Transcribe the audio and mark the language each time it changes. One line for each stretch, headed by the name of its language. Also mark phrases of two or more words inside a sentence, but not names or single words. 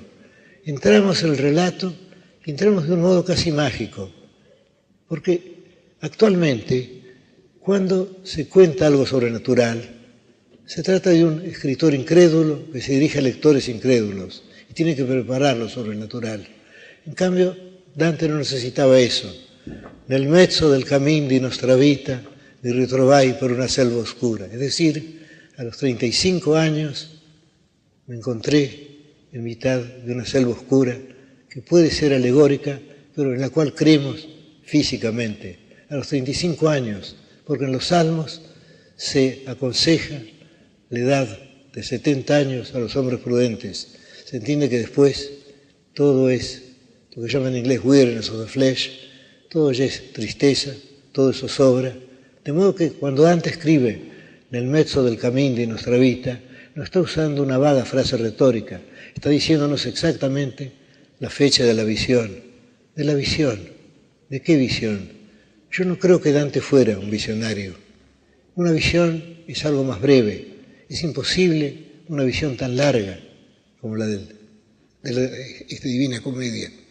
Spanish: Entramos en el relato y entramos de un modo casi mágico, porque actualmente, cuando se cuenta algo sobrenatural, se trata de un escritor incrédulo que se dirige a lectores incrédulos y tiene que preparar lo sobrenatural. En cambio, Dante no necesitaba eso.
Italian: Nel mezzo del cammin di nostra vita mi ritrovai per una selva oscura.
Spanish: Es decir, a los 35 años me encontré en mitad de una selva oscura que puede ser alegórica, pero en la cual creemos físicamente. A los 35 años, porque en los Salmos se aconseja la edad de 70 años a los hombres prudentes. Se entiende que después todo es lo que llaman en inglés
English: weariness of the flesh,
Spanish: todo ya es tristeza, todo eso sobra. De modo que cuando Dante escribe
Italian: nel mezzo del cammin di nostra vita,
Spanish: no está usando una vaga frase retórica, está diciéndonos exactamente la fecha de la visión. ¿De la visión? ¿De qué visión? Yo no creo que Dante fuera un visionario. Una visión es algo más breve. Es imposible una visión tan larga como la de esta Divina Comedia.